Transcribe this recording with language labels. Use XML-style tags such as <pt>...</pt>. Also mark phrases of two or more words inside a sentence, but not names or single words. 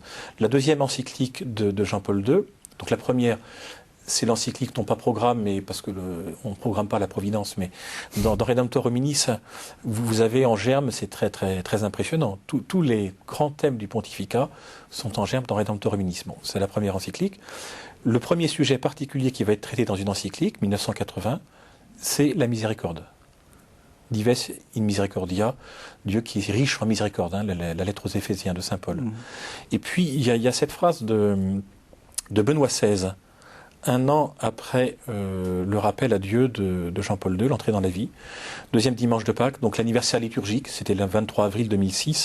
<fr>La deuxième encyclique de Jean-Paul II, donc la première, c'est l'encyclique non pas programme, mais parce que on ne programme pas la providence, mais dans Redemptor Hominis, vous avez en germe, c'est très très très impressionnant. Tous les grands thèmes du pontificat sont en germe dans Redemptor Hominis. Bon, c'est la première encyclique. Le premier sujet particulier qui va être traité dans une encyclique, 1980, c'est la miséricorde. Dives in misericordia, Dieu qui est riche en miséricorde, la lettre aux Éphésiens de saint Paul. Et puis il y a cette phrase de Benoît XVI, un an après le rappel à Dieu de Jean-Paul II, l'entrée dans la vie, deuxième dimanche de Pâques, donc l'anniversaire liturgique, c'était le 23 avril 2006.</fr>